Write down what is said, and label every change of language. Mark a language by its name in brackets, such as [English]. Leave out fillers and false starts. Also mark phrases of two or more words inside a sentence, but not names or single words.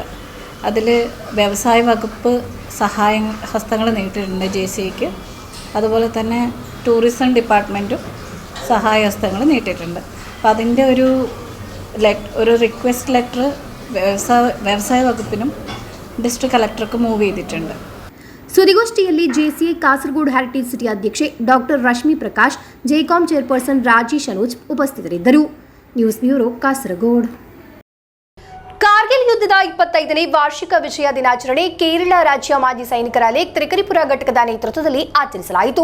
[Malayalam] അതിൽ വ്യവസായ വകുപ്പ് ഹസ്തങ്ങൾ നീട്ടിയിട്ടുണ്ട് ജെസിഐക്ക്. അതുപോലെ തന്നെ ടൂറിസം ഡിപ്പാർട്ട്മെൻറ്റും സഹായഹസ്തങ്ങൾ നീട്ടിയിട്ടുണ്ട്. അപ്പോൾ അതിൻ്റെ ഒരു [English] request letter [Malayalam] വ്യവസായ വകുപ്പിനും ഡിസ്ട്രിക്ട് കളക്ടർക്കും മൂവ് ചെയ്തിട്ടുണ്ട്. [Kannada] ಸುದ್ದಿಗೋಷ್ಠಿಯಲ್ಲಿ ಜೆಸಿಐ ಕಾಸರಗೋಡು ಹೆರಿಟೇಜ್ ಸಿಟಿ ಅಧ್ಯಕ್ಷೆ ಡಾಕ್ಟರ್ ರಶ್ಮಿ ಪ್ರಕಾಶ್, ಜೆಕಾಂ ಚೇರ್ಪರ್ಸನ್ ರಾಜಿ ಶನೋಜ್ ಉಪಸ್ಥಿತರಿದ್ದರು. ನ್ಯೂಸ್ ಬ್ಯೂರೋ, ಕಾಸರಗೋಡು. ಕಾರ್ಗಿಲ್ ಯುದ್ಧದ 25ನೇ ವಾರ್ಷಿಕ ವಿಜಯ ದಿನಾಚರಣೆ ಕೇರಳ ರಾಜ್ಯ ಮಾಜಿ ಸೈನಿಕರ ಲೇಕ್ ತ್ರಿಕರಿಪುರ ಘಟಕದ ನೇತೃತ್ವದಲ್ಲಿ ಆಚರಿಸಲಾಯಿತು.